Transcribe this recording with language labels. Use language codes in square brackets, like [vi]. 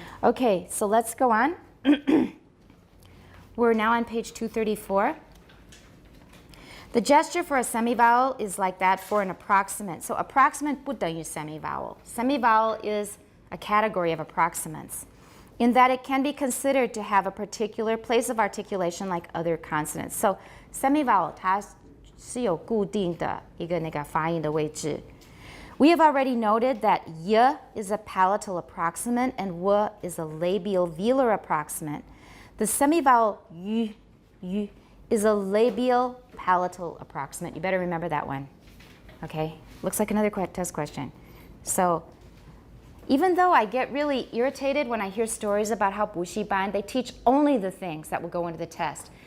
[en] Okay, so let's go on. We're now on page 234. The gesture for a semivowel is like that for an approximant. So approximant [zh] 不等于 [en] semivowel. Semivowel is a category of approximants in that it can be considered to have a particular place of articulation like other consonants. [zh] So semivowel 它是有固定的一个那个发音的位置。 [en] We have already noted that y is a palatal approximant and w is a labial velar approximant. The semivowel y is a labial palatal approximant. You better remember that one. Okay? Looks like another test question. So even though I get really irritated when I hear stories about how Bushiban, they teach only the things that will go into the test.